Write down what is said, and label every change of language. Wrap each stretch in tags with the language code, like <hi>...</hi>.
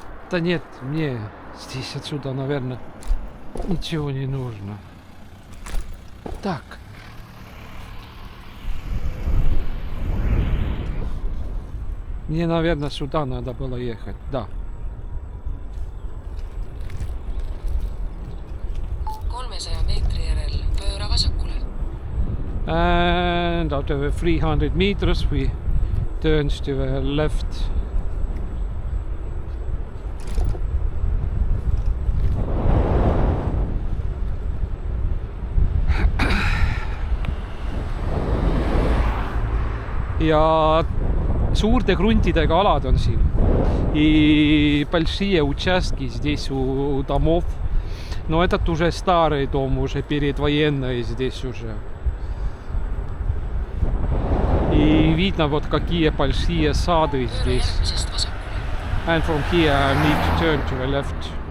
<ru>Да нет, мне здесь отсюда, наверное, ничего не нужно. Так. Мне, наверное, сюда надо было ехать, да.</ru> <et>300 meetri järel pööra vasakule.</et> <en>And after 300 meters we turn to the left.</en> <et>ja suurte kruntidega alad on siin.</et> <ru>И большие участки здесь у домов. Но этот уже старый дом, уже предвоенный здесь уже. И видно вот какие большие сады здесь.</ru> <en>And from here I need to turn to the left.</en>